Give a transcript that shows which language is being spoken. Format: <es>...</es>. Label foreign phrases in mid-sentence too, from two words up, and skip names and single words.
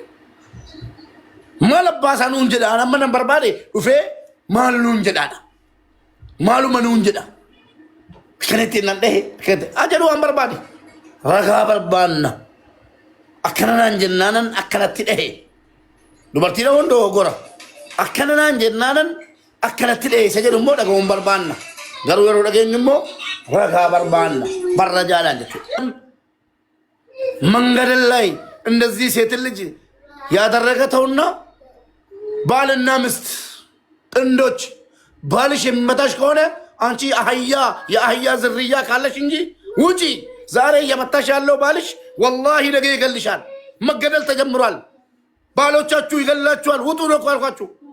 <om>maal abbaa isaa nuun jedhaan amma nan barbaade dhufee maal nuun jedhaadha maaluma nuun jedha kanatti nan dhahe ajalu waan barbaade ragaa barbaanna akkana naan jennaanan akkanatti dhahe dubartiidha hondoo gora akkana naan jennaanan akkanatti dhahe isa jedhu immoo dhagahuun barbaanna garuu yeroo dhageenyu immoo ragaa barbaanna barra jaalaan jechuudha</om> <am>መንገድ ላይ እንደዚህ ሴት ልጅ ያደረገ ተውና ባልና ሚስት ጥንዶች ባልሽ የሚመታሽ ከሆነ አንቺ አህያ የአህያ ዝርያ ካለሽ እንጂ ውጪ ዛሬ እየመታሽ ያለው ባልሽ ወላሂ ነገ ይገልሻል መገደል ተጀምሯል ባሎቻችሁ ይገላችኋል ውጡ ነው ካልኳችሁ</am>